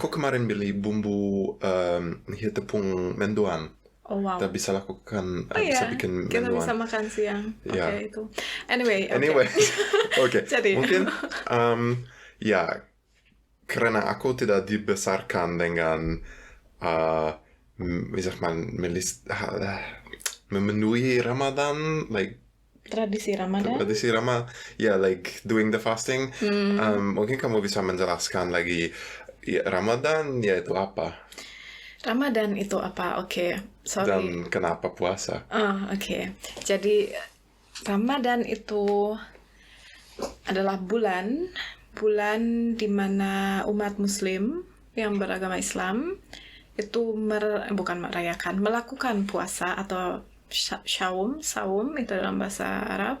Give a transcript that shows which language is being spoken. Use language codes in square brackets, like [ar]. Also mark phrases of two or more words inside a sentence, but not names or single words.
[id] Aku kemarin beli bumbu hier tepung mendoan. Oh wow. Kita bisa lakukan, Oh bisa ya, bikin kita mendoan. bisa makan siang. Oke, Ya. itu. Anyway, Oke. Jadi. Mungkin ya karena aku tidak dibesarkan dengan [de] wie sagt man, [id] memenuhi Ramadan, like Tradisi Ramadan. [en] tradisi like doing the fasting. [id] Mungkin kamu bisa menjelaskan lagi ya, Ramadan ya itu apa? Ramadan itu apa? Oke, sorry. Dan kenapa puasa? Oke. Jadi Ramadan itu adalah bulan di mana umat Muslim yang beragama Islam itu melakukan puasa atau saum itu dalam bahasa Arab.